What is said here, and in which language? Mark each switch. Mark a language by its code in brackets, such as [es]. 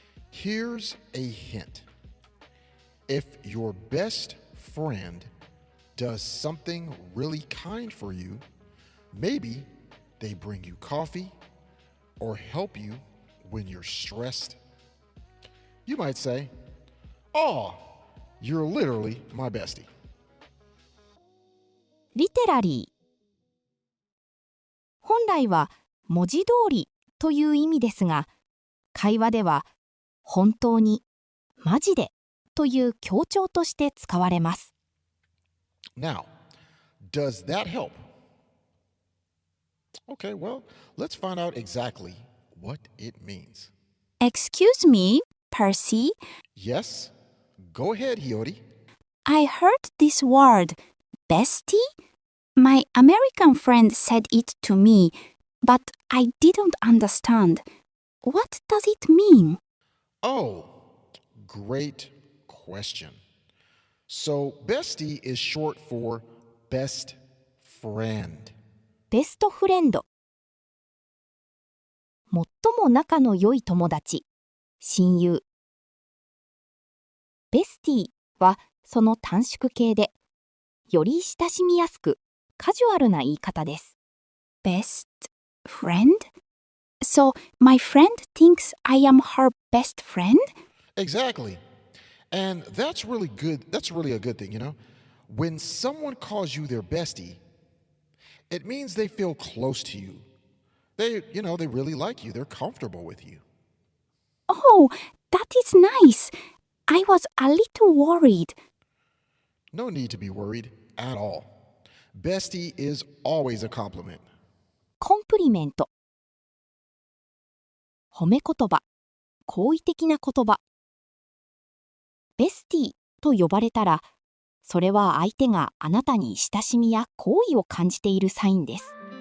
[en] Here's a hint. If your best friend does something really kind for you, maybe they bring you coffee or help you when you're stressed, you might say, "Oh, you're literally my bestie." [ja] リテラリー。本来は文字通りという意味ですが、会話では本当に、マジでという強調として使われます。 [en] Now, does that help? Okay, well, let's find out exactly what it means. Excuse me, Percy. Yes, go ahead, Hiyori. I heard this word, bestie. My American friend said it to me, but I didn't understand. What does it mean? Oh, great question. So, bestie is short for best friend. [ja] ベストフレンド。最も仲の良い友達、親友。ベスティはその短縮形で、より親しみやすくカジュアルな言い方です。 [en] Best friend? So, my friend thinks I am her best friend? Exactly. And that's really good. That's really a good thing, you know? When someone calls you their bestie, it means they feel close to you. They really like you. They're comfortable with you. Oh, that is nice. I was a little worried. No need to be worried at all. Bestie is always a compliment. [ja] コンプリメント。褒め言葉、好意的な言葉。ベスティと呼ばれたら、それは相手があなたに親しみや好意を感じているサインです。